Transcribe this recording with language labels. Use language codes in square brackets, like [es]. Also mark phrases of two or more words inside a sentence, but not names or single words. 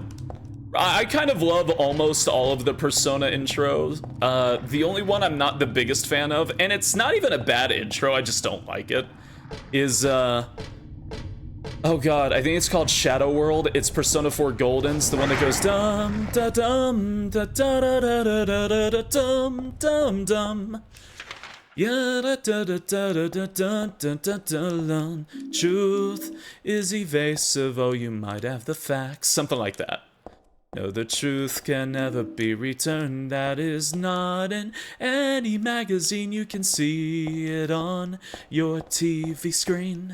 [en] I kind of love almost all of the Persona intros. The only one I'm not the biggest fan of, and it's not even a bad intro, I just don't like it, is oh god, I think it's called Shadow World. It's Persona 4 Golden's, the one that goes dum da dum da da da da da da da dum dum dum. Yeah da da da da da da da da da. Truth is evasive, oh you might have the facts. Something like that. No, the truth can never be returned. That is not in any magazine. You can see it on your TV screen.